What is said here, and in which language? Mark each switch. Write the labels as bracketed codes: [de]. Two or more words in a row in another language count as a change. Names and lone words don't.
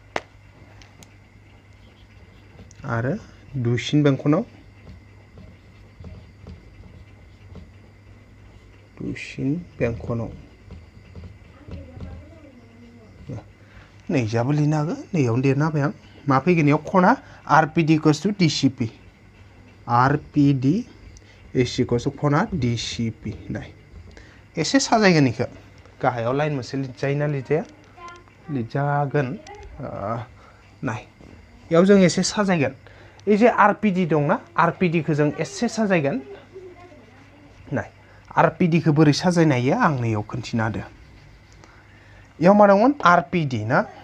[brx] आरो दुइसिन बेंखनाव नैजाबो लिरनो हागोन नैयावनो लिरना होबाय आं मा फैगोन इयाव खना आर पि डि [en] equals to [brx] डि सि पि आर पि डि इज इक्वल्स टु खना डि सि पि नाय एसे साजायगोन इखो गाहायाव लाइन मोनसे लिरजायोना लिरजाया लिरजागोन नाय इयाव जों एसे साजायगोन [bn] এই যে [brx] आरपिडि दंना आरपिडिखौ जों एसे साजायगोन नाय आरपिडिखौ बोरै साजायनो हायो आं नैयाव खोन्थिना होदो इयाव मा दंमोन आरपिडि ना